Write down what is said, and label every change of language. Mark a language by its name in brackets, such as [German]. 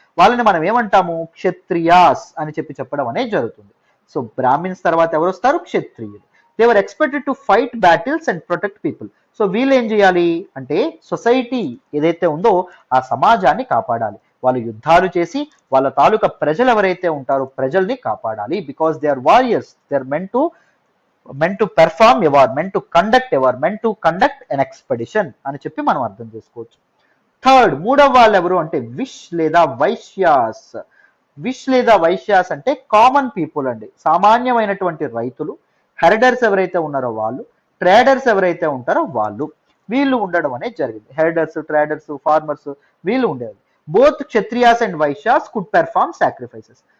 [Telugu] వాళ్ళని మనం ఏమంటాము? క్షత్రియాస్ అని చెప్పడం అనేది జరుగుతుంది. సో బ్రాహ్మిన్స్ తర్వాత ఎవరు వస్తారు? క్షత్రియులు. [English] They were expected to fight battles and protect people. [Telugu] So వీళ్ళు ఏం చేయాలి అంటే సొసైటీ ఏదైతే ఉందో ఆ సమాజాన్ని కాపాడాలి. వాళ్ళు యుద్ధాలు చేసి వాళ్ళ తాలూకా ప్రజలు ఎవరైతే ఉంటారో ప్రజల్ని కాపాడాలి. [English] because they are warriors, they are meant to perform a war, meant to conduct a war, meant to conduct an expedition [Telugu] అని చెప్పి మనం అర్థం చేసుకోవచ్చు. థర్డ్, మూడవ వాళ్ళు ఎవరు అంటే విష్ లేదా వైశ్యాస్. విష్ లేదా వైశ్యాస్ అంటే కామన్ పీపుల్ అండి, సామాన్యమైనటువంటి రైతులు. హెర్డర్స్ ఎవరైతే ఉన్నారో వాళ్ళు, ట్రేడర్స్ ఎవరైతే ఉంటారో వాళ్ళు, వీళ్ళు ఉండడం అనేది జరిగింది. [English] herders, traders, farmers [Telugu] వీళ్ళు ఉండేది. [English] Both Kshatriyas and Vaishyas could perform sacrifices.